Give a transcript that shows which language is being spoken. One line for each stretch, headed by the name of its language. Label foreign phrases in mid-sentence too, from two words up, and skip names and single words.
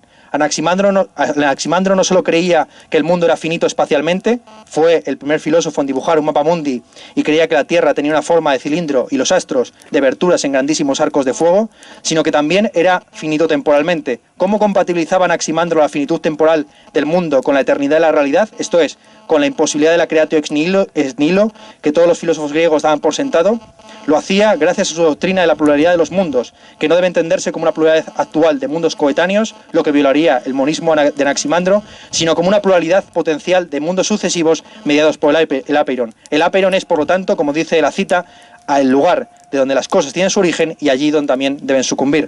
Spanish: Anaximandro no solo creía que el mundo era finito espacialmente, fue el primer filósofo en dibujar un mapa mundi y creía que la Tierra tenía una forma de cilindro y los astros de aberturas en grandísimos arcos de fuego, sino que también era finito temporalmente. ¿Cómo compatibilizaba Anaximandro la finitud temporal del mundo con la eternidad de la realidad? Esto es, con la imposibilidad de la
Latin: creatio ex nihilo
Spanish: que todos los filósofos griegos daban por sentado. Lo hacía gracias a su doctrina de la pluralidad de los mundos, que no debe entenderse como una pluralidad actual de mundos coetáneos, lo que violaría el monismo de Anaximandro, sino como una pluralidad potencial de mundos sucesivos mediados por el apeiron. El apeiron es, por lo tanto, como dice la cita, el lugar de donde las cosas tienen su origen y allí donde también deben sucumbir.